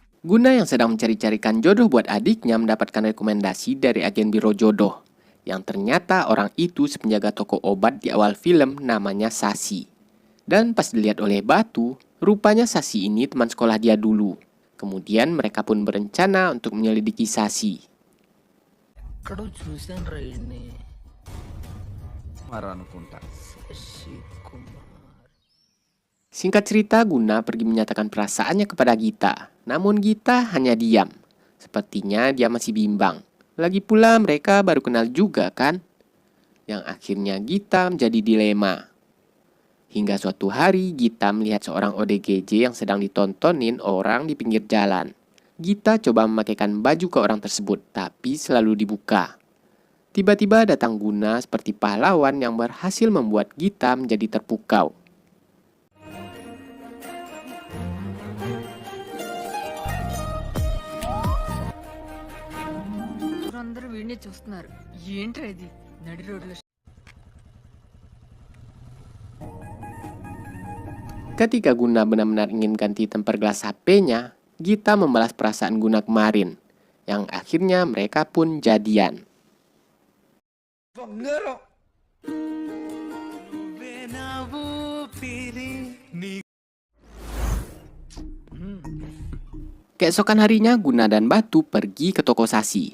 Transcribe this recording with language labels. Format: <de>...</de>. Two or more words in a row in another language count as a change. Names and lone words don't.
<id>Guna yang sedang mencari-carikan jodoh buat adiknya mendapatkan rekomendasi dari agen biro jodoh. Yang ternyata orang itu penjaga toko obat di awal film namanya Sasi. Dan pas dilihat oleh Batu, rupanya Sasi ini teman sekolah dia dulu. Kemudian mereka pun berencana untuk menyelidiki Sasi.</id> <te>ఎక్కడో చూశాను రా ఇన్ని అనుకుంటా</te> <id>Singkat cerita, Guna pergi menyatakan perasaannya kepada Gita. Namun Gita hanya diam. Sepertinya dia masih bimbang. Lagi pula mereka baru kenal juga kan? Yang akhirnya Gita menjadi dilema. Hingga suatu hari Gita melihat seorang ODGJ yang sedang ditontonin orang di pinggir jalan. Gita coba memakaikan baju ke orang tersebut, tapi selalu dibuka. Tiba-tiba datang Guna seperti pahlawan yang berhasil membuat Gita menjadi terpukau.</id> <te>అందరూ వీడినే చూస్తున్నారు ఏంట్రా ఇది నడి రోడ్లో</te> <id>Ketika Guna benar-benar ingin ganti temper gelas HP-nya, Gita membalas perasaan Guna kemarin. Yang akhirnya mereka pun jadian. Keesokan harinya Guna dan Batu pergi ke toko Sasi.</id>